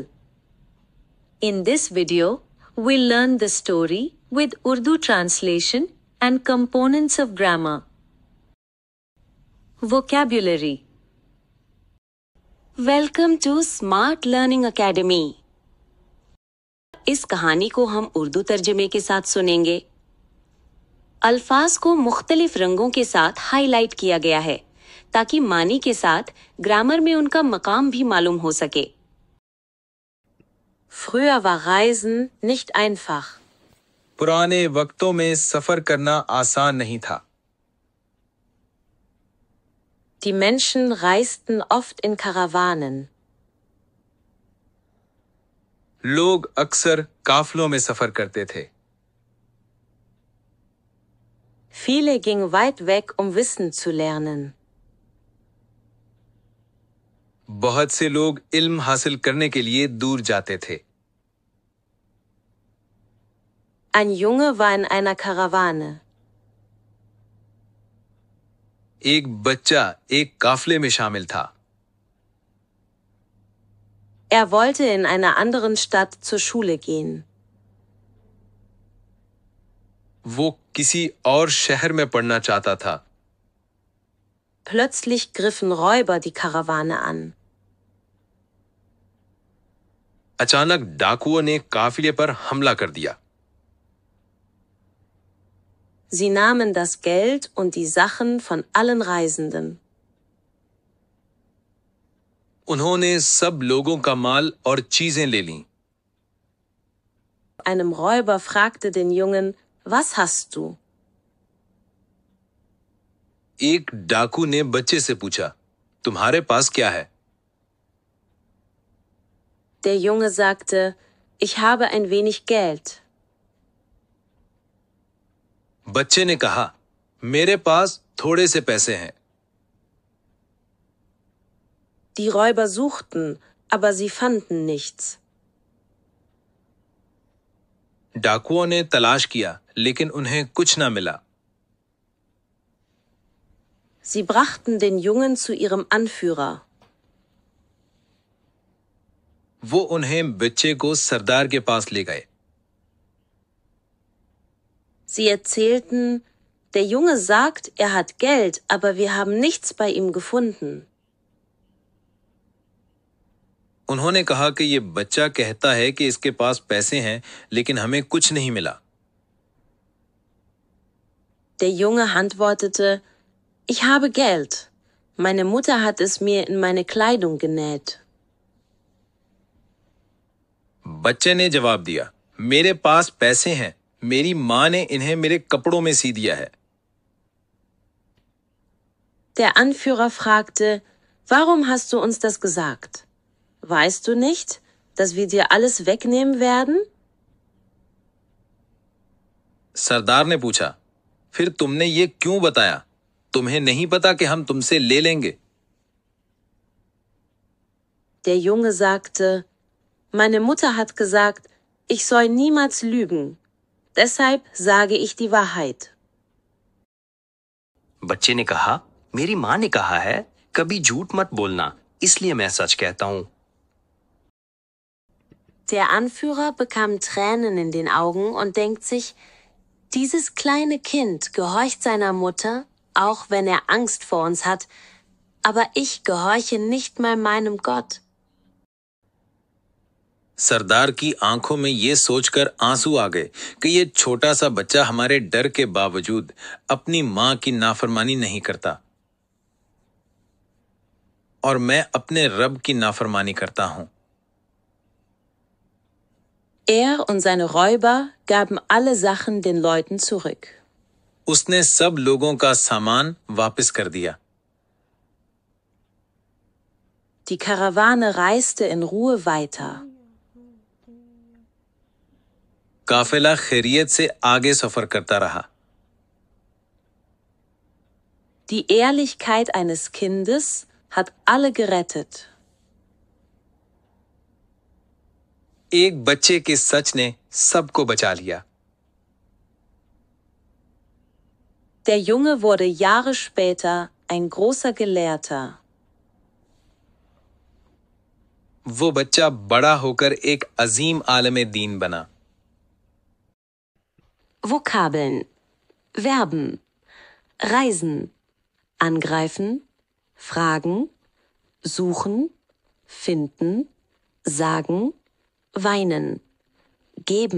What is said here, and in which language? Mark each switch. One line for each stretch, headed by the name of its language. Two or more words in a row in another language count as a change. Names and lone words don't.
English: In this video, we'll learn the story with Urdu translation and components of grammar. Vocabulary. Welcome to Smart Learning Academy.
Urdu: اس کہانی کو ہم اردو ترجمے کے ساتھ سنیں گے. الفاظ کو مختلف رنگوں کے ساتھ ہائی لائٹ کیا گیا ہے تاکہ معنی کے ساتھ گرامر میں ان کا مقام بھی معلوم ہو سکے.
German: Früher war Reisen nicht einfach.
Urdu: پرانے وقتوں میں سفر کرنا آسان نہیں تھا.
German: Die Menschen reisten oft in Karawanen.
Urdu: لوگ اکثر قافلوں میں سفر کرتے تھے.
German: Viele gingen weit weg, um Wissen zu lernen.
Urdu: بہت سے لوگ علم حاصل کرنے کے لیے دور جاتے تھے.
German: Ein Junge war in einer Karawane.
Urdu: ایک بچہ ایک قافلے میں شامل تھا.
German: Er wollte in einer anderen Stadt zur Schule gehen.
Urdu: وہ کسی اور شہر میں پڑھنا چاہتا تھا.
German: Plötzlich griffen Räuber die Karawane an.
Urdu: اچانک ڈاکوؤں نے قافلے پر حملہ کر دیا.
German: Sie nahmen das Geld und die Sachen von allen Reisenden.
Urdu: انہوں نے سب لوگوں کا مال اور چیزیں لے لیں.
German: Einem Räuber fragte den Jungen, was hast du?
Urdu: ایک ڈاکو نے بچے سے پوچھا، تمہارے پاس کیا ہے?
German: Der Junge sagte, ich habe ein wenig Geld.
Urdu: بچے نے کہا، میرے پاس تھوڑے سے پیسے ہیں.
German: Die Räuber suchten, aber sie fanden nichts.
Urdu: ڈاکوؤں نے تلاش کیا، لیکن انہیں کچھ نہ ملا.
German: Sie brachten den Jungen zu ihrem Anführer.
Urdu: وہ انہیں بچے کو سردار کے پاس لے گئے.
German: Sie erzählten, der Junge sagt, er hat Geld, aber wir haben nichts bei ihm gefunden.
Urdu: انہوں نے کہا کہ یہ بچہ کہتا ہے کہ اس کے پاس پیسے ہیں، لیکن ہمیں کچھ نہیں ملا.
German: Der Junge antwortete, ich habe Geld. Meine Mutter hat es mir in meine Kleidung genäht.
Urdu: بچے نے جواب دیا، میرے پاس پیسے ہیں، میری ماں نے انہیں میرے کپڑوں میں سی دیا ہے.
German: Der Anführer fragte, warum hast du uns das gesagt? Weißt du nicht, dass wir dir alles wegnehmen werden?
Urdu: سردار نے پوچھا، پھر تم نے یہ کیوں بتایا? تمہیں نہیں پتا کہ ہم تم سے لے لیں گے?
German: Der Junge sagte, meine Mutter hat gesagt, ich soll niemals lügen. Deshalb sage ich die Wahrheit.
Urdu: بچے نے کہا، میری ماں نے کہا ہے، کبھی جھوٹ مت بولنا، اس لیے میں سچ کہتا ہوں.
German: Der Anführer bekam Tränen in den Augen und denkt sich, dieses kleine Kind gehorcht seiner Mutter, auch wenn er Angst vor uns hat, aber ich gehorche nicht mal meinem Gott.
Urdu: سردار کی آنکھوں میں یہ سوچ کر آنسو آ گئے کہ یہ چھوٹا سا بچہ ہمارے ڈر کے باوجود اپنی ماں کی نافرمانی نہیں کرتا اور میں اپنے رب کی نافرمانی کرتا ہوں.
German: Er und seine Räuber gaben alle Sachen den Leuten zurück.
Urdu: اس نے سب لوگوں کا سامان واپس کر دیا.
German: Die Karawane reiste in Ruhe weiter.
Urdu: قافلہ خیریت سے آگے سفر کرتا رہا.
German: Die Ehrlichkeit eines Kindes hat alle gerettet.
Urdu: ایک بچے کے سچ نے سب کو بچا لیا.
German: Der Junge wurde Jahre später ein großer Gelehrter.
Urdu: وہ بچہ بڑا ہو کر ایک عظیم عالمِ دین بنا.
German: Vokabeln. Verben. Reisen. Angreifen. Fragen. Suchen. Finden. Sagen. Weinen. Geben.